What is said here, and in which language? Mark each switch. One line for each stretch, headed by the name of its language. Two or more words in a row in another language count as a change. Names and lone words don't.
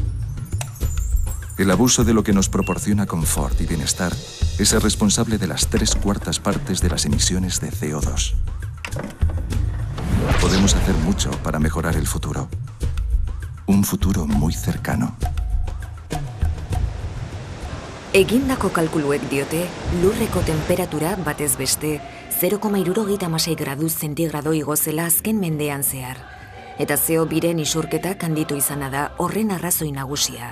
Spanish: El abuso de lo que nos proporciona confort y bienestar es el responsable de las 3/4 partes de las emisiones de CO2. Podemos hacer mucho para mejorar el futuro. Un futuro muy cercano.
Basque: Egindako kalkuluek diote, lurreko temperatura batez beste 0,76 gradu zentigrado igo zela azken mendean zehar. Eta CO2-ren isurketak handitu izana da horren arrazoi nagusia.